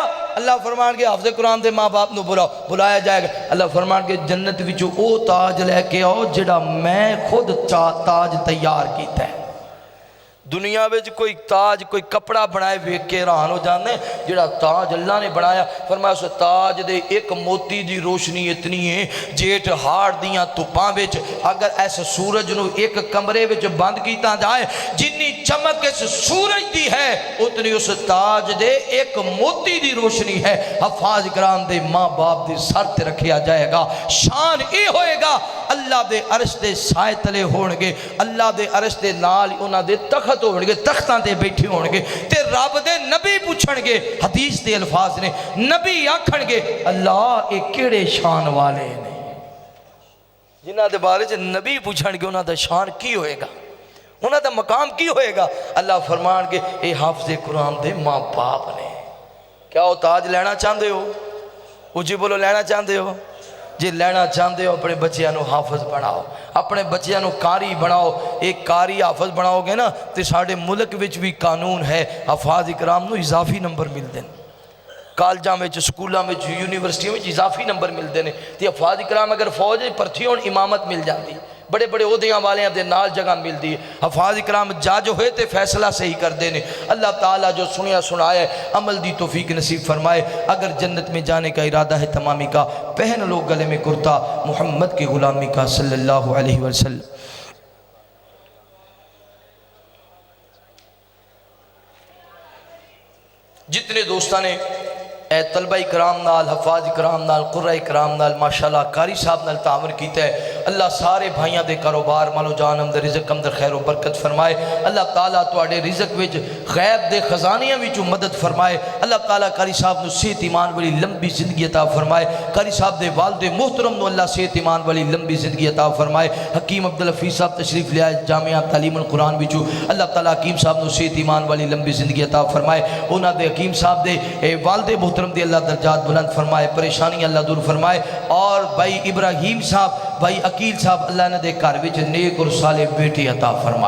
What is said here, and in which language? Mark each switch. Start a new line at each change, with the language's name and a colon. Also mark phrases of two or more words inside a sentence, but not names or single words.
Punjabi: اللہ فرمان کے حافظ قرآن دے ماں باپ نو بلاؤ، بلایا جائے گا، اللہ فرمان کے جنت وچوں او تاج لے کے آؤ جڑا میں خود تاج تیار کیتا ہے۔ دنیا وچ کوئی تاج کوئی کپڑا بنائے ویکھ کے حیران ہو جاندے، جڑا تاج اللہ نے بنایا، فرمایا اس تاج دے ایک موتی دی روشنی اتنی ہے جیٹ ہاڑ دیاں تپاں وچ اگر اس سورج نو ایک کمرے وچ بند کیتا جائے جنی چمک اس سورج دی ہے اتنی اس تاج دے ایک موتی دی روشنی ہے۔ حفاظ کرام دے ماں باپ دے سر تے رکھیا جائے گا، شان اے ہوئے گا اللہ دے عرش دے سائے تلے ہونگے، اللہ دے عرش دے نال انہاں دے تخت ہونگے، تختاں دے بیٹھے ہونگے، تے رب دے نبی پوچھنگے، حدیث دے الفاظ نے نبی آکھنگے اللہ اے کیڑے شان والے نے، جنہاں دے بارے سے نبی پوچھنگے انہاں دا شان کی ہوئے گا، انہاں دا مقام کی ہوئے گا؟ اللہ فرمان کے اے حافظ قرآن دے ماں باپ نے۔ کیا وہ تاج لینا چاہندے ہو؟ اجی بولو لینا چاہندے ہو؟ جی لینا چاہندے ہو اپنے بچیاں نو حافظ بناؤ، اپنے بچیاں نو قاری بناؤ، ایک قاری حافظ بناؤ گے نا تو ساڑھے ملک وچ بھی قانون ہے حفاظ اکرام نو اضافی نمبر مل دیں، کالجاں میں سکولاں میں یونیورسٹیوں میں اضافی نمبر مل دیں، تو حفاظ اکرام اگر فوج پرتھی ہون امامت مل جاتی، بڑے بڑے عہدیاں والیاں دے نال جگہ ملتی ہے، حفاظ اکرام جج ہوئے تے فیصلہ صحیح کر دینے۔ اللہ تعالیٰ جو سنیا سنایا ہے عمل دی توفیق نصیب فرمائے،
Urdu: اگر جنت میں جانے کا ارادہ ہے تمامی کا، پہن لو گلے میں کرتا محمد کی غلامی کا
Arabic: صلی اللہ علیہ وسلم۔
Punjabi: جتنے دوستان نے اے طلبہ کرام نال، حفاظ کرام نال، قرہ کرام نال ماشاءاللہ قاری صاحب نال تعاون کیتا ہے، اللہ سارے بھائیاں دے کاروبار مالو جان اندر رزق اندر خیر و برکت فرمائے، اللہ تعالیٰ تواڈے رزق وچ غیب دے خزانیاں وچوں مدد فرمائے، اللہ تعالیٰ قاری صاحب نو صحت ایمان والی لمبی زندگی عطا فرمائے، قاری صاحب دے والد محترم نو اللہ صحت ایمان والی لمبی زندگی عطا فرمائے، حکیم عبدالحفیظ صاحب تشریف لے آئے جامعہ تعلیم القرآن وچوں، اللہ تعالیٰ حکیم صاحب نو صحت ایمان والی لمبی زندگی عطا فرمائے، انہاں دے حکیم صاحب دے والد محترم دے اللہ درجات بلند فرمائے، پریشانی اللہ دور فرمائے، اور بھائی ابراہیم صاحب بھائی عقیل صاحب اللہ نے دے گھر وچ نیک اور صالح بیٹی عطا فرمائے۔